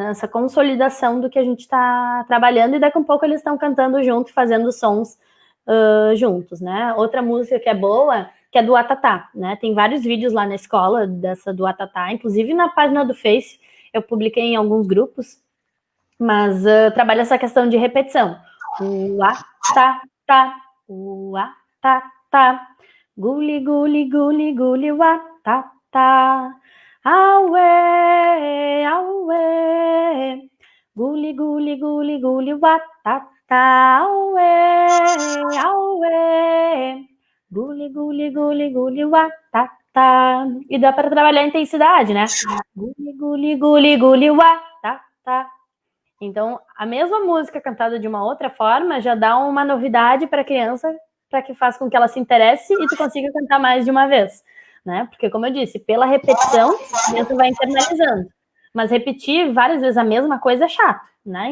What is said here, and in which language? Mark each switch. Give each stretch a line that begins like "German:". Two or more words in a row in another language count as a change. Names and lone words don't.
Portuguese: Nessa consolidação do que a gente está trabalhando, e daqui a um pouco eles estão cantando junto, fazendo sons juntos, né? Outra música que é boa, que é do Atatá, né? Tem vários vídeos lá na escola dessa do Atatá, inclusive na página do Face, eu publiquei em alguns grupos, mas trabalha essa questão de repetição. O Atatá, o Atatá, guli, guli, guli, guli, o Atatá. Auê, auê, guli, guli, guli, guli, watata, auê, auê, guli, guli, guli, guli, watata. E dá para trabalhar a intensidade, né? Guli, guli, guli, guli, watata. Então, a mesma música cantada de uma outra forma já dá uma novidade para a criança, para que faça com que ela se interesse e tu consiga cantar mais de uma vez. Né? Porque, como eu disse, pela repetição, a criança vai internalizando. Mas repetir várias vezes a mesma coisa é chato, né?